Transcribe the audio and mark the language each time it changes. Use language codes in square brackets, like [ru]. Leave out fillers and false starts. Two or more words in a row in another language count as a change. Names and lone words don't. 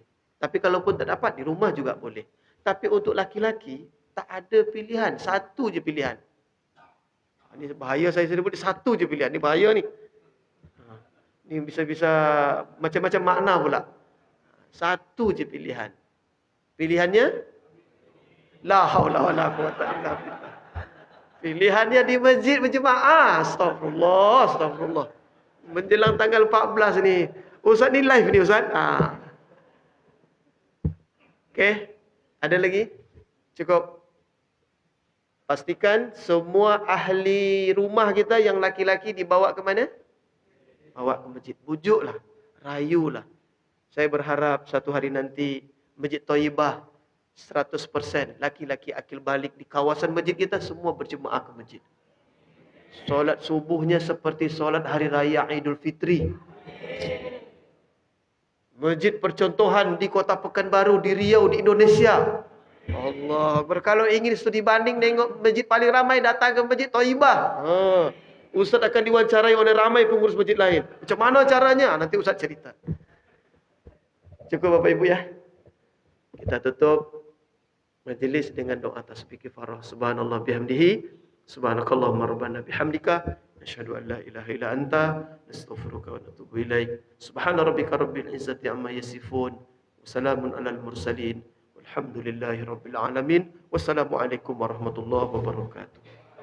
[ms] Tapi kalau pun tak dapat, di rumah juga boleh. Tapi untuk laki-laki, tak ada pilihan. Satu je pilihan. Ini bahaya saya sebut, satu je pilihan. Ini bahaya ni. Ini bisa-bisa macam-macam makna pula. Satu je pilihan. Pilihannya? [ar] لا حول ولا قوة إلا بالله. [ms] Pilihannya di masjid berjemaah. [ar] أستغفر الله، أستغفر الله. [ms] Menjelang tanggal 14 ni. Ustaz ni live ni Ustaz. Okey. Ada lagi? Cukup. Pastikan semua ahli rumah kita yang laki-laki dibawa ke mana? Bawa ke masjid. Bujuklah. Rayulah. Saya berharap satu hari nanti Masjid Thayyibah 100% laki-laki akil balik di kawasan masjid kita semua berjemaah ke masjid. Solat subuhnya seperti solat hari raya Idul Fitri. Masjid percontohan di Kota Pekanbaru, di Riau, di Indonesia. Allah, kalau ingin studi banding tengok masjid paling ramai, datang ke Masjid Thayyibah. Ustaz akan diwawancarai oleh ramai pengurus masjid lain. Macam mana caranya? Nanti Ustaz cerita. Cukup Bapak Ibu ya. Kita tutup majlis dengan doa tasbih kifarah. [ar] سبحان الله وبحمده. سبحانك اللهم ربنا وبحمدك. أشهد أن لا إله إلا أنت. نستغفرك ونتوب إليك. سبحان ربك رب العزة عما يصفون. وسلام على المرسلين. والحمد لله رب العالمين. والسلام عليكم ورحمة الله وبركاته.